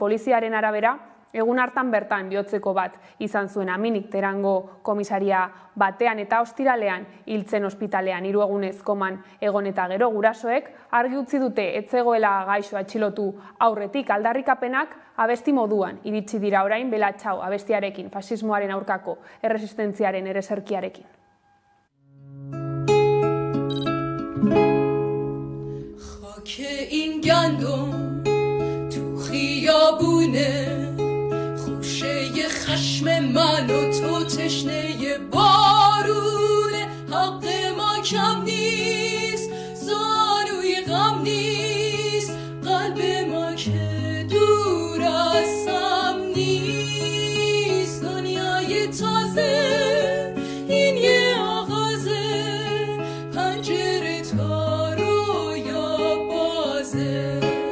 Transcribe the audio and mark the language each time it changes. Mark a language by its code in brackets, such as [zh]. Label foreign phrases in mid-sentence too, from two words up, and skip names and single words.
[eu] Poliziaren arabera, egun hartan bertan bihotzeko bat izan zuen Aminik Teherango komisaria batean eta ostiralean hiltzen ospitalean 3 egunez koman egon eta gero gurasoek argi utzi dute ez zegoela gaixo atxilotu aurretik. Aldarrikapenak abesti moduan iritsi dira orain Bela Atxao abestiarekin, fasismoaren aurkako erresistentziaren ereserkiarekin. [fa] که این گندم تو خیابونه خوشه خشم من و تو تشنه بارونه حق ما کم نیست زانوی غم نیست قلب ما که دور از هم نیست دنیای تازه این یه آغازه پنجره تا رویا بازه